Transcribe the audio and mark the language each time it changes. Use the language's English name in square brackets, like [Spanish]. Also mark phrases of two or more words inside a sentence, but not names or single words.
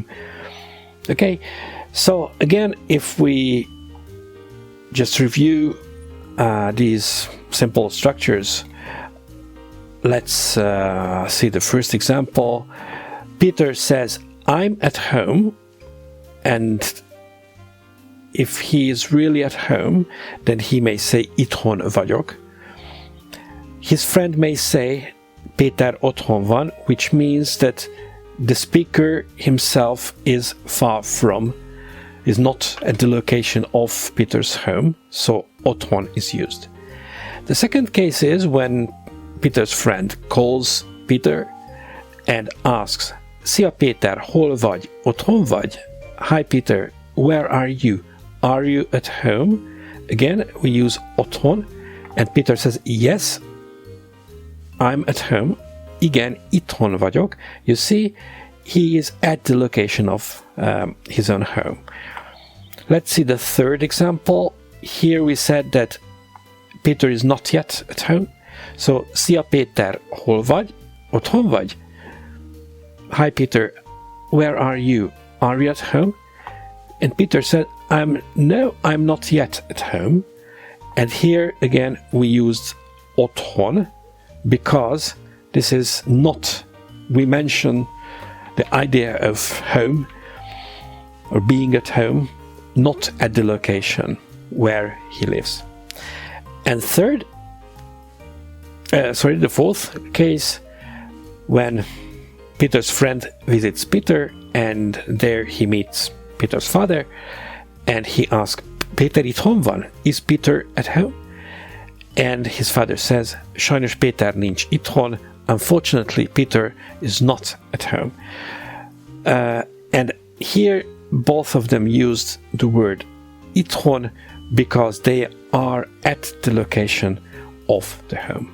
[English] Okay, so again, if we just review these simple structures, let's see the first example. Peter says, I'm at home, and if he is really at home, then he may say [Hungarian] itthon vagyok. [English] His friend may say [Hungarian] Péter otthon van, [English] which means that the speaker himself is far from is not at the location of Peter's home, so otthon is used. The second case is when Peter's friend calls Peter and asks, [Hungarian] Szia Péter, hol vagy? Otthon vagy? [English] Hi Peter, where are you? Are you at home? Again, we use otthon, and Peter says, yes, I'm at home. [Hungarian] Igen, itthon vagyok. [English] You see, he is at the location of his own home. Let's see the third example. Here we said that Peter is not yet at home. So, [Hungarian] Szia Péter, hol vagy? Otthon vagy? [English] Hi Peter, where are you? Are you at home? And Peter said, no, I'm not yet at home. And here again we used otthon because this is not, we mention the idea of home or being at home, not at the location where he lives. And the fourth case, when Peter's friend visits Peter and there he meets Peter's father and he asks, [Hungarian] Péter itthon van? [English] Is Peter at home? And his father says, [Hungarian] Sajnos Péter nincs itthon. [English] Unfortunately, Peter is not at home. And here both of them used the word itthon because they are at the location of the home.